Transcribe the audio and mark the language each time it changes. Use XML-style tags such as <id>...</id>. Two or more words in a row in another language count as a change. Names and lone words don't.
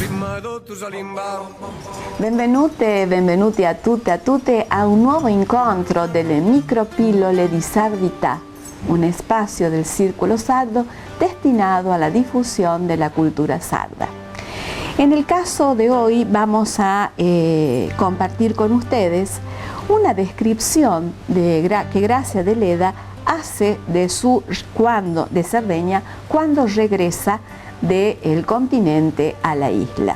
<it>Benvenute e benvenuti a tutte e a tutte a un nuovo incontro delle micropillole di sardità, un spazio del Círculo Sardo</it> <es>destinado a la difusión de la cultura sarda. En el caso de hoy vamos a compartir con ustedes una descripción que Gracia de Leda hace de Cerdeña cuando regresa del continente a la isla.</es>